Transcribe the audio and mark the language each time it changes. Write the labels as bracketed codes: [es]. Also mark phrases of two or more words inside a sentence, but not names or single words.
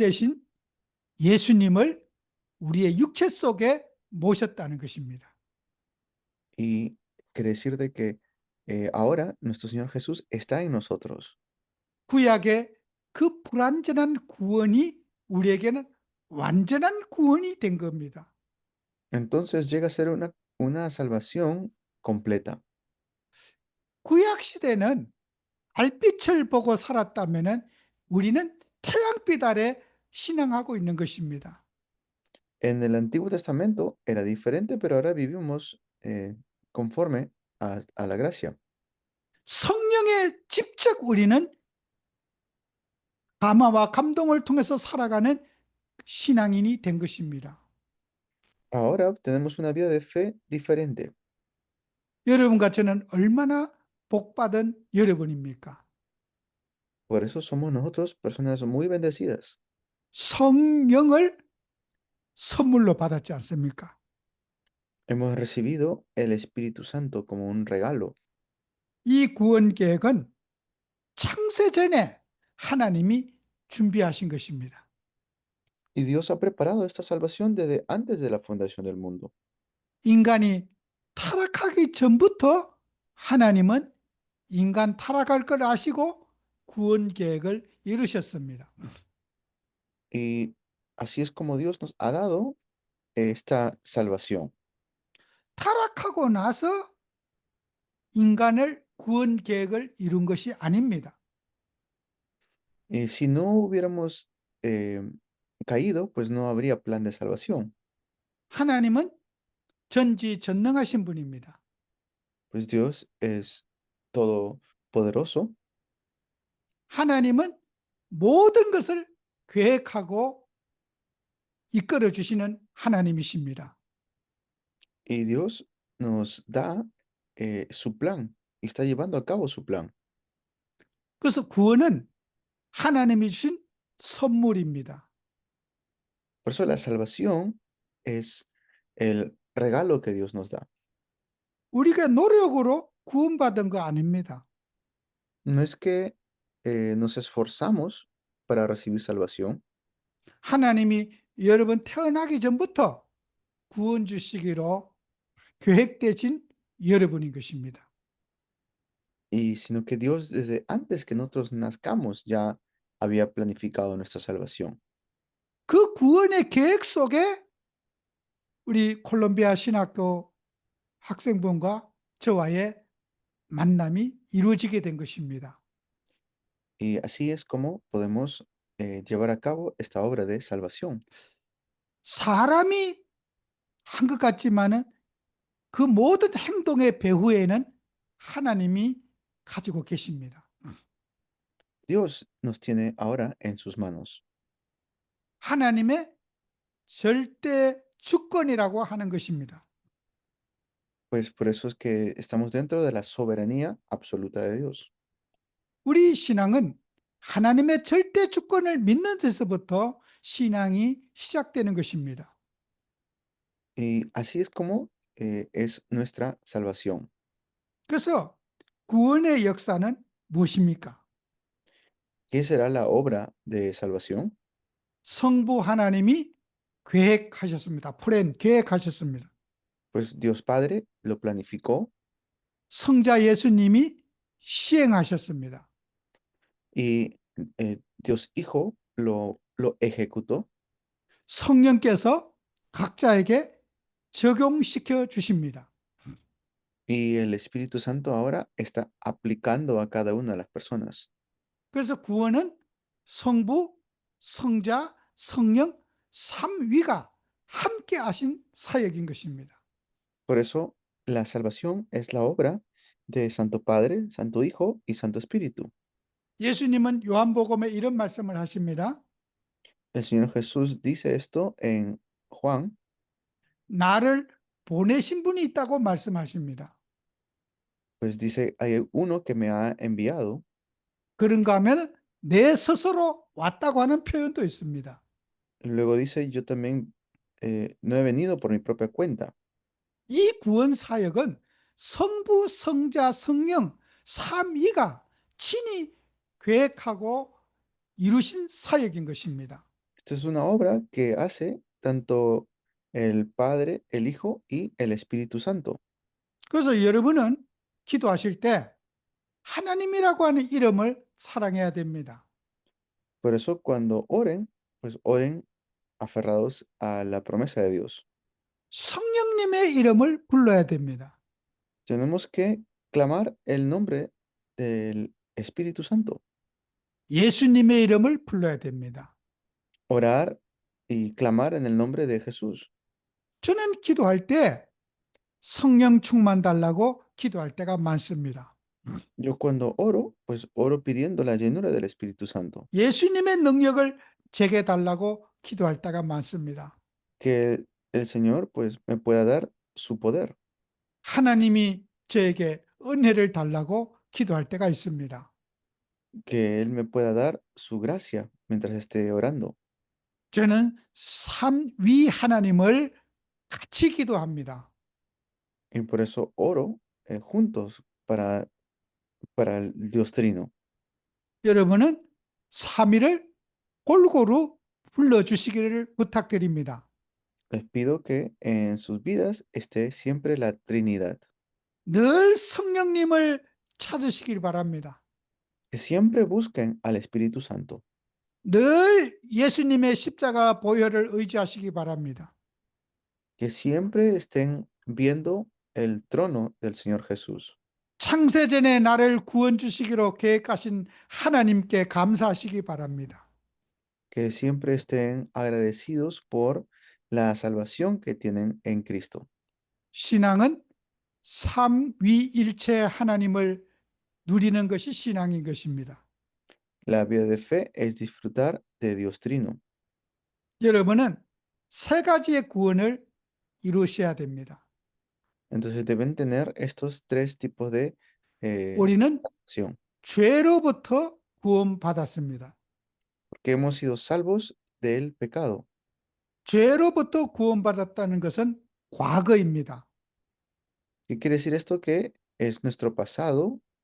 [ko] 성전 대신 예수님을 우리의 육체 속에 모셨다는 것입니다. [es] Y quiere decir de que ahora nuestro Señor Jesús está en nosotros. [ko] 구약의 그 불완전한 구원이 우리에게는 완전한 구원이 된 겁니다. [es] Entonces llega a ser una salvación completa. [ko] 구약 시대는 달빛을 보고 살았다면은 우리는 태양빛 아래 신앙하고 있는 것입니다. [es] En el Antiguo Testamento era diferente, pero ahora vivimos conforme a la gracia. [ko] 성령에 직접 우리는 감화와 감동을 통해서 살아가는 신앙인이 된 것입니다. [es] Ahora tenemos una vida de fe diferente. [ko] 여러분과 저는 얼마나 복받은 여러분입니까? [es] Por eso somos nosotros personas muy bendecidas. [ko] 성령을 선물로 받았지 않습니까? [es] Hemos recibido el Espíritu Santo como un regalo. [ko] 이 구원 계획은 창세 전에 하나님이 준비하신 것입니다. [es] Y Dios ha preparado esta salvación desde antes de la fundación del mundo. [ko] 인간이 타락하기 전부터 하나님은 인간 타락할 걸 아시고 구원 계획을 이루셨습니다. [es] Y así es como Dios nos ha dado esta salvación. [ko] 타락하고 나서 인간을 구원 계획을 이룬 것이 아닙니다. [es] Si no hubiéramos caído, pues no habría plan de salvación. [ko] 하나님은 전지전능하신 분입니다. [es] Pues Dios es todopoderoso. [ko] 하나님은 모든 것을 계획하고 이끌어 주시는 하나님이십니다. [es] Y Dios nos da su plan y está llevando a cabo su plan. [ko] 그래서 구원은 하나님이 주신 선물입니다. [es] Por eso la salvación es el regalo que Dios nos da. [ko] 우리가 노력으로 구원받은 거 아닙니다. [es] No es que nos esforzamos para recibir salvación, [ko] 하나님이 여러분 태어나기 전부터 구원 주시기로 계획되신 여러분인 것입니다. [es] sino que Dios desde antes que nosotros nazcamos ya había planificado nuestra salvación. [ko] 그 구원의 계획 속에 우리 콜롬비아 신학교 학생분과 저와의 만남이 이루어지게 된 것입니다. [es] Y así es como podemos llevar a cabo esta obra de salvación. [ko] 사람이 한 것 같지만은 그 모든 행동의 배후에는 하나님이 가지고 계십니다. [es] Dios nos tiene ahora en sus manos. [ko] 하나님의 절대 주권이라고 하는 것입니다. [es] Pues por eso es que estamos dentro de la soberanía absoluta de Dios. [ko] 우리 신앙은 하나님의 절대 주권을 믿는 데서부터 신앙이 시작되는 것입니다. [es] Y así es como es nuestra salvación. [ko] 그래서 구원의 역사는 무엇입니까? [es] ¿Qué será la obra de salvación? [ko] 성부 하나님이 계획하셨습니다. 계획하셨습니다. [es] Pues Dios Padre lo planificó [ko] 성자 예수님이 시행하셨습니다. [es] y Dios Hijo lo ejecutó [ko] 성령께서 각자에게 적용시켜 주십니다. [es] y el Espíritu Santo ahora está aplicando a cada una de las personas. [ko] 그래서 구원은 성부, 성자, 성령 삼위가 함께 하신 사역인 것입니다. [es] Por eso la salvación es la obra de Santo Padre, Santo Hijo y Santo Espíritu. [ko] 예수님은 요한복음에 이런 말씀을 하십니다. [es] El Señor Jesús dice esto en Juan, [ko] 나를 보내신 분이 있다고 말씀하십니다. [es] pues dice, hay uno que me ha enviado. [ko] 그런가 하면 내 스스로 왔다고 하는 표현도 있습니다. [es] Luego dice, yo también no he venido por mi propia cuenta. [ko] 이 구원 사역은 성부, 성자, 성령 삼위가 친히 계획하고 이루신 사역인 것입니다. [es] Esta es una obra que hace tanto el Padre, el Hijo y el Espíritu Santo. [ko] 그래서 여러분은 기도하실 때 하나님이라고 하는 이름을 사랑해야 됩니다. [es] Por eso cuando oren, pues oren aferrados a la promesa de Dios. [ko] 성령님의 이름을 불러야 됩니다. [es] Tenemos que clamar el nombre del Espíritu Santo, [ko] 예수님의 이름을 불러야 됩니다. [es] orar y clamar en el nombre de Jesús. [ko] 저는 기도할 때 성령 충만 달라고 기도할 때가 많습니다. [es] Yo cuando oro, pues oro pidiendo la llenura del Espíritu Santo, [ko] 예수님의 능력을 제게 달라고 기도할 때가 많습니다. [es] que el Señor pues me pueda dar su poder, [ko] 하나님이 저에게 은혜를 달라고 기도할 때가 있습니다. [es] que Él me pueda dar su gracia mientras esté orando. [ko] 저는 삼위 하나님을 같이 기도합니다. [es] Y por eso oro juntos para el Dios Trino. [ko] 여러분은 삼위를 골고루 불러주시기를 부탁드립니다. [es] Les pido que en sus vidas esté siempre la Trinidad, [ko] 늘 성령님을 찾으시길 바랍니다. [es] que siempre busquen al Espíritu Santo, [ko] 늘 예수님의 십자가 보혈을 의지하시기 바랍니다. [es] que siempre estén viendo el trono del Señor Jesús, [ko] 창세전에 나를 구원 주시기로 계획하신 하나님께 감사하시기 바랍니다. [es] que siempre estén agradecidos por la salvación que tienen en Cristo. [ko] 신앙은 삼위일체 하나님을 누리는 것이 신앙인 것입니다. [es] La vida de fe es disfrutar de Dios Trino. [ko] 여러분은 세 가지의 구원을 이루셔야 됩니다. [es] Entonces deben tener estos tres tipos de [ko] 우리는 [es] acción, [ko] 죄로부터 구원받았습니다. [es] porque hemos sido salvos del pecado. [ko] 죄로부터 구원받았다는 것은 과거입니다. [es] ¿Qué quiere decir esto? Que es nuestro pasado,